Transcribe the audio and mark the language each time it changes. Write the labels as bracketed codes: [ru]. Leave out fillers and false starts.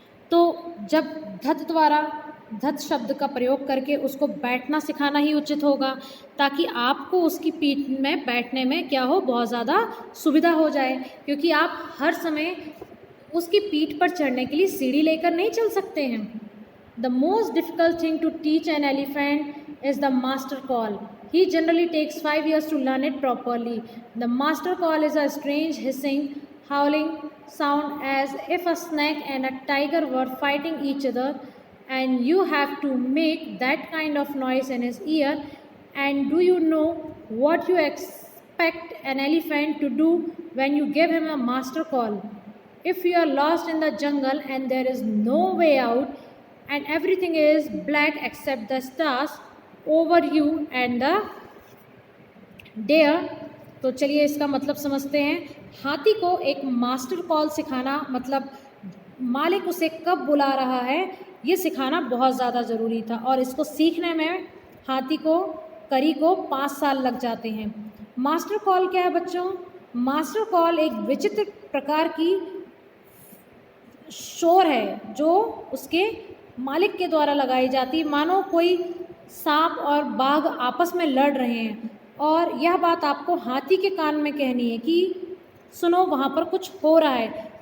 [hi] तो जब धत द्वारा धत शब्द का प्रयोग करके उसको बैठना सिखाना ही उचित होगा, ताकि आपको उसकी पीठ में बैठने में क्या हो, बहुत ज़्यादा सुविधा हो जाए, क्योंकि आप हर समय उसकी पीठ पर चढ़ने के लिए सीढ़ी लेकर नहीं चल सकते हैं। [en] The most difficult thing to teach an elephant is the master call. He generally takes 5 years to learn it properly. The master call is a strange hissing, howling sound as if a snake and a tiger were fighting each other, and you have to make that kind of noise in his ear. And do you know what you expect an elephant to do when you give him a master call? If you are lost in the jungle and there is no way out and everything is black except the stars over you and the deer, [hi] तो चलिए इसका मतलब समझते हैं। हाथी को एक master call सिखाना मतलब मालिक उसे कब बुला रहा है ये सिखाना बहुत ज़्यादा ज़रूरी था, और इसको सीखने में हाथी को करी को 5 साल लग जाते हैं। मास्टर कॉल क्या है बच्चों? मास्टर कॉल एक विचित्र प्रकार की शोर है जो उसके मालिक के द्वारा लगाई जाती, मानो कोई सांप और बाघ आपस में लड़ रहे हैं, और यह बात आपको हाथी के कान में कहनी है कि सुनो वहाँ पर कुछ हो रहा है।